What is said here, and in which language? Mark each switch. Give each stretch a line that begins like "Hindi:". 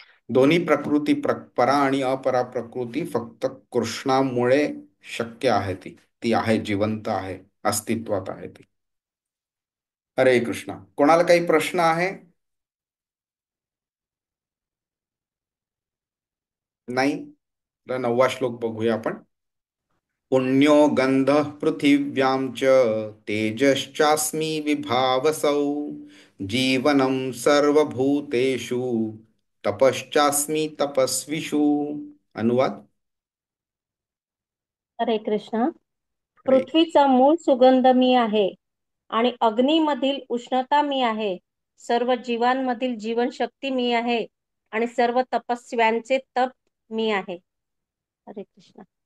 Marathi: दोन्ही प्रकृती, परा आणि अपरा प्रकृती फक्त कृष्णामुळे शक्य आहे. ती ती आहे, जिवंत आहे, अस्तित्वात आहे ती. हरे कृष्णा. कोणाला काही प्रश्न आहे? नाही तर 9वा श्लोक बघूया आपण.
Sanskrit: पुण्यो गंधः पृथिव्यां च तेजश्चास्मि विभावसौ जीवनं सर्वभूतेषु तपश्चास्मि तपस्विषु.
Marathi: अनुवाद. हरे कृष्ण. हरे. पृथ्वीचा मूळ सुगंध मी आहे आणि अग्नीमधील उष्णता मी आहे. सर्व जीवांमधील जीवनशक्ती मी आहे आणि सर्व तपस्व्यांचे तप मी आहे. हरे कृष्ण.